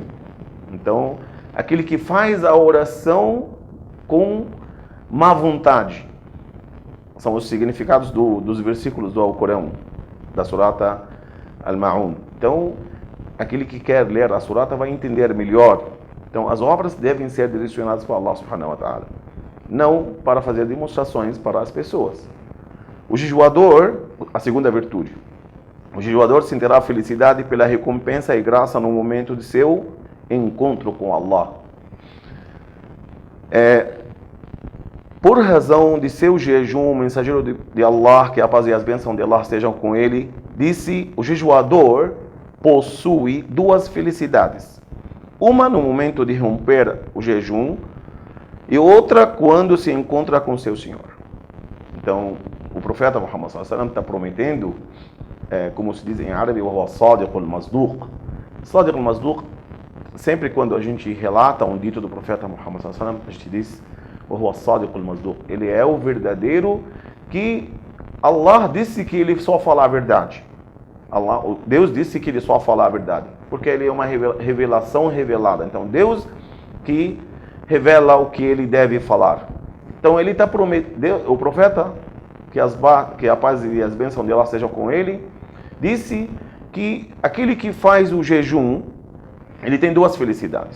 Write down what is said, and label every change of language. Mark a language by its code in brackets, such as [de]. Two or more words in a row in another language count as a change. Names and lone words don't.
[pt] Então, aquele que faz a oração com má vontade. São os significados dos versículos do Alcorão, da Surata Al-Ma'un. Então, aquele que quer ler a surata vai entender melhor. Então, as obras devem ser direcionadas para [ar] الله سبحانه وتعالى, [pt] não para fazer demonstrações para as pessoas. O jejuador, a segunda virtude, o jejuador sentirá felicidade pela recompensa e graça no momento de seu encontro com Allah. Por razão de seu jejum, o mensageiro de Allah, que a paz e as bênçãos de Allah estejam com ele, disse: o jejuador possui duas felicidades. Uma no momento de romper o jejum e outra quando se encontra com seu Senhor. Então, o profeta Muhammad [ar] صلى الله عليه وسلم [pt] está prometendo, como se diz em árabe, o [ar] الصادق المصدوق. الصادق المصدوق, [pt] sempre quando a gente relata um dito do profeta Muhammad [ar] صلى الله عليه وسلم, [pt] a gente diz o [ar] الصادق المصدوق. [pt] Ele é o verdadeiro que Allah disse que ele só fala a verdade. Deus disse que ele só fala a verdade, porque ele é uma revelação revelada. Então Deus que revela o que ele deve falar. Então ele está prometendo, o profeta, que a paz e as bênçãos de Allah sejam com ele, disse que aquele que faz o jejum ele tem duas felicidades.